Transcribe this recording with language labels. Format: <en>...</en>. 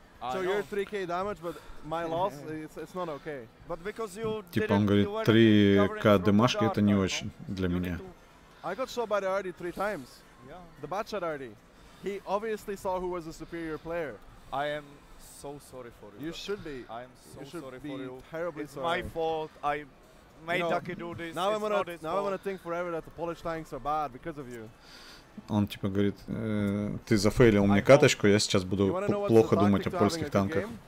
<en>So you're 3k damage, but my loss, it's not okay.</en> <ru>Типа он говорит, 3k дамажки это не очень для меня.</ru> <en>I got shot by the RD 3 times. The bad shot RD. He obviously saw who was the superior player. I am so sorry for you. You should be. I am so sorry for you. Terribly sorry. It's my fault. I made Ducky do this. Now I'm gonna think forever that the Polish tanks are bad because of you.</en> <ru>Он типа говорит, ты зафейлил мне каточку, я сейчас буду плохо думать о польских танках.</ru>